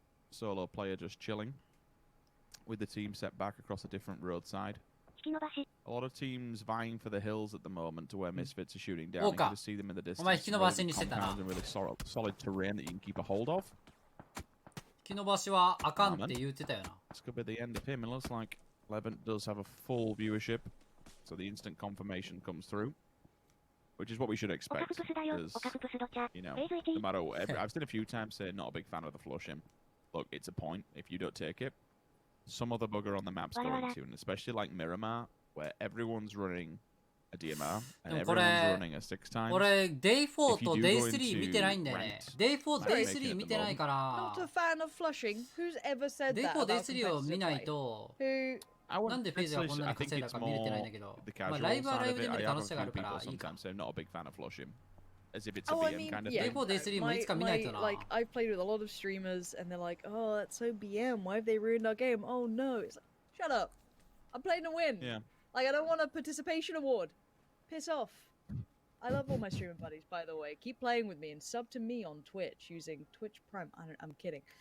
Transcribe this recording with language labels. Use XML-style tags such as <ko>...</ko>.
<en>Solo player just chilling with the team set back across a different roadside. A lot of teams vying for the hills at the moment to where Misfits are shooting down. You can just see them in the distance. Really good compounds and really solid terrain that you can keep a hold of.</en> <ja>引き伸ばしはあかんって言ってたよな</ja> <en>This could be the end of him. It looks like Levent does have a full viewership, so the instant confirmation comes through. which is what we should expect. Because, you know, no matter what, I've seen a few times say not a big fan of the flushing. Look, it's a point. If you don't take it, some other bugger on the map's going to, and especially like Miramar, where everyone's running a DMR and everyone's running a 6 times.</en> <ja>俺 Day4 と Day3 見てないんだよね。Day4 Day3 見てないから。</ja> <en>Not a fan of flushing. Who's ever said that?</en> <ja>Day4 Day3 を見ないと。なんでフェイズがこんなに稼いだか見れてないんだけど。まあライブはライブで見る楽しさがあるからいいか。</ja> <en>not a big fan of flushing. As if it's a Oh, I BM mean, kind of yeah. thing.</en> <ja>Day4 Day3 もいつか見ないとな。</ja> <en>Like I've played with a lot of streamers, and they're like, "Oh, that's so BM. Why have they ruined our game? Oh no!" It's like, shut up. I'm playing to win. Yeah. Like I don't want a participation award. Piss off. I love all my streaming buddies, by the way. Keep playing with me and sub to me on Twitch using Twitch Prime. I'm kidding.</en>